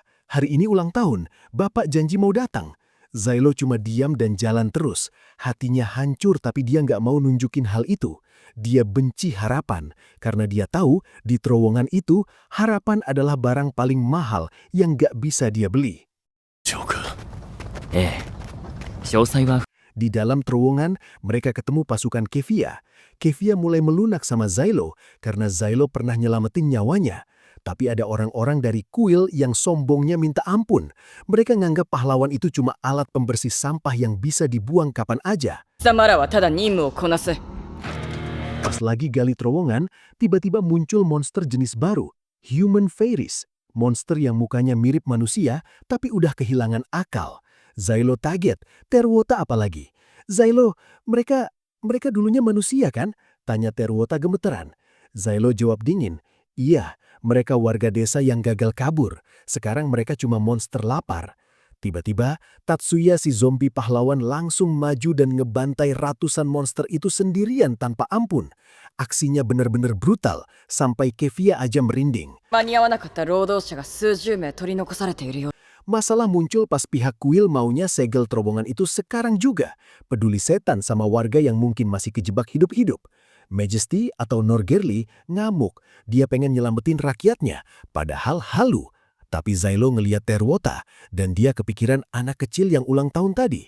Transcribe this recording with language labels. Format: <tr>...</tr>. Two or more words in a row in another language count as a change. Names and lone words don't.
<id>Hari ini ulang tahun, bapak janji mau datang." Zylo cuma diam dan jalan terus. Hatinya hancur tapi dia nggak mau nunjukin hal itu. Dia benci harapan, karena dia tahu di terowongan itu harapan adalah barang paling mahal yang nggak bisa dia beli. Joker.</id> <ja>ええ。詳細は</ja> <id>Di dalam terowongan, mereka ketemu pasukan Kevia. Kevia mulai melunak sama Zylo karena Zylo pernah nyelamatin nyawanya. Tapi ada orang-orang dari kuil yang sombongnya minta ampun. Mereka nganggap pahlawan itu cuma alat pembersih sampah yang bisa dibuang kapan aja.</id> <ja>貴様らはただ任務をこなす。</ja> <id>Pas lagi gali terowongan, tiba-tiba muncul monster jenis baru, Human Fairies. Monster yang mukanya mirip manusia, tapi udah kehilangan akal. Zylo kaget, Terwota apalagi. Zylo, mereka dulunya manusia kan? Tanya Terwota gemeteran. Zylo jawab dingin, iya, mereka warga desa yang gagal kabur. Sekarang mereka cuma monster lapar. Tiba-tiba, Tatsuya si zombie pahlawan langsung maju dan ngebantai ratusan monster itu sendirian tanpa ampun. Aksinya benar-benar brutal, sampai Kevia aja merinding.</id> <ja>間に合わなかった労働者が数十名取り残されているよ。</ja> <id>Masalah muncul pas pihak kuil maunya segel terowongan itu sekarang juga. Peduli setan sama warga yang mungkin masih kejebak hidup-hidup. Majesty atau Norgerly ngamuk. Dia pengen nyelamatin rakyatnya, padahal halu. Tapi Zylo ngeliat Terwota, dan dia kepikiran anak kecil yang ulang tahun tadi.</id>